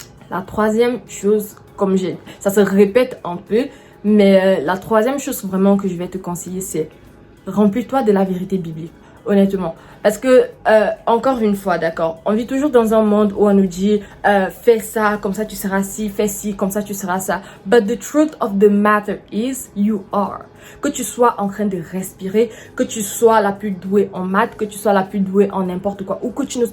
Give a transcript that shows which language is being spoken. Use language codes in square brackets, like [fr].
[fr] La troisième chose, ça se répète un peu, mais la troisième chose vraiment que je vais te conseiller, c'est remplis-toi de la vérité biblique, honnêtement. Parce que, encore une fois, d'accord, on vit toujours dans un monde où on nous dit fais ça, comme ça tu seras ci, fais ci, comme ça tu seras ça. [en] But the truth of the matter is, you are. [fr] Que tu sois en train de respirer, que tu sois la plus douée en maths, que tu sois la plus douée en n'importe quoi, ou que tu ne...